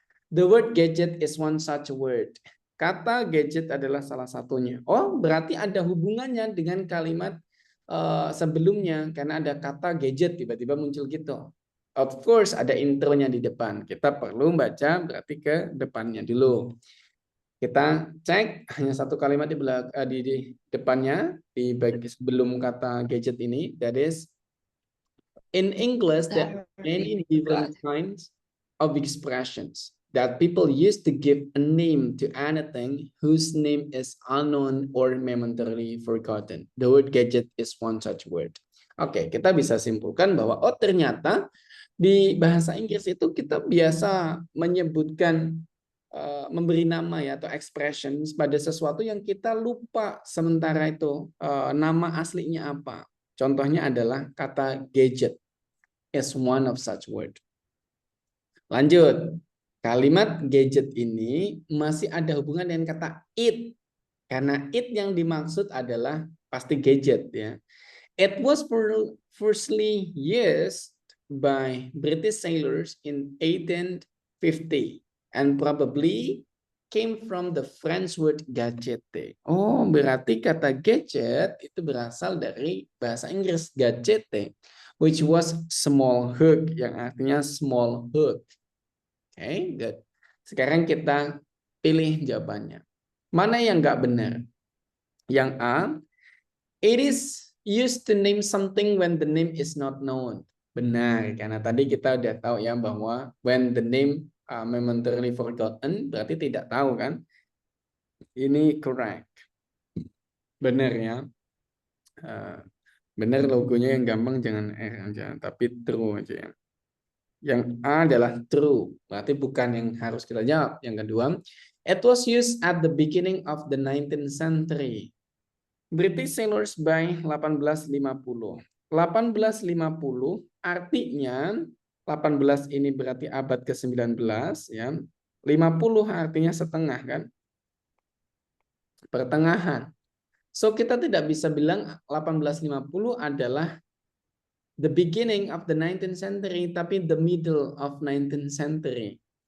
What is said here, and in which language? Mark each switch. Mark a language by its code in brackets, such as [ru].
[en] The word gadget is one such word. [id] Kata gadget adalah salah satunya. Oh, berarti ada hubungannya dengan kalimat sebelumnya karena ada kata gadget tiba-tiba muncul gitu. [en] Of course [id] ada intronya di depan. Kita perlu baca berarti ke depannya dulu. Kita cek hanya satu kalimat di depannya di sebelum kata gadget ini. [en] That is in English there are many different kinds of expressions that people use to give a name to anything whose name is unknown or momentarily forgotten. The word gadget is one such word. [id] Oke, kita bisa simpulkan bahwa oh ternyata di bahasa Inggris itu kita biasa menyebutkan memberi nama ya atau expressions pada sesuatu yang kita lupa sementara itu nama aslinya apa. Contohnya adalah kata gadget [en] is one of such word. [id] Lanjut. Kalimat gadget ini masih ada hubungan dengan kata it. Karena it yang dimaksud adalah pasti gadget ya. [en] It was firstly used by British sailors in 1850 and probably came from the French word gadgete. [id] Oh, berarti kata gadget itu berasal dari bahasa Inggris gadgete, [en] which was small hook, [id] yang artinya [en] small hook. Okay, good. [id] Sekarang kita pilih jawabannya. Mana yang nggak benar? Yang A, [en] it is used to name something when the name is not known. [id] Benar, karena tadi kita udah tahu ya bahwa [en] when the name momentarily forgotten [id] berarti tidak tahu kan? Ini correct. Benar ya. Benar logonya yang gampang jangan R aja, tapi true aja ya. Yang A adalah true, berarti bukan yang harus kita jawab. Yang kedua, [en] it was used at the beginning of the 19th century. British sailors by 1850. [id] 1850 artinya 18 ini berarti abad ke-19 ya. 50 artinya setengah kan? Pertengahan. So kita tidak bisa bilang 1850 adalah [en] the beginning of the 19th century [id] tapi [en] the middle of 19th century.